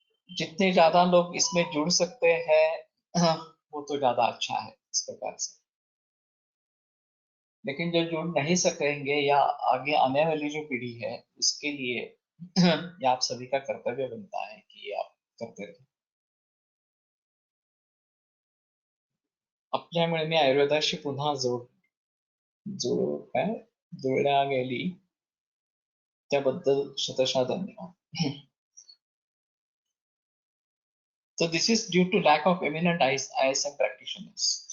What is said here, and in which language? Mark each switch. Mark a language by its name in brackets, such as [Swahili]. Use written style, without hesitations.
[Hindi] जितने ज्यादा लोग इसमें जुड़ सकते हैं वो तो ज्यादा अच्छा है। इस प्रकार से लेकिन जो जुड़ नहीं सकेंगे या आगे आने वाली जो पीढ़ी है उसके लिए ये आप सभी का कर्तव्य बनता है कि आप करते रहे. [Marathi] आपल्यामुळे मी आयुर्वेदाशी पुन्हा काय जुळल्या गेली त्याबद्दल शतशः धन्यवाद. [English] So this is due to lack of eminent ISM practitioners.